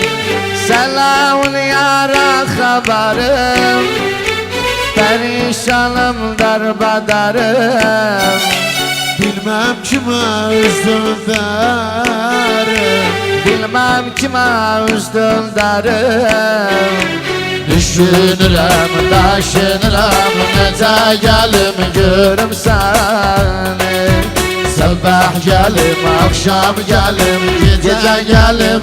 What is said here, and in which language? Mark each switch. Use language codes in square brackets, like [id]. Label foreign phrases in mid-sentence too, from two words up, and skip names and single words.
[az] Selamın yara xəbərim, perişanım dərbədarım. [tr] Bilmem kime üzdüm derim, [az] Bilməm kimə üz döndərim. düşünürəm, daşınırəm, necə gəlim görüm səni. Sabah gəlim, akşam gəlim, gecə gəlim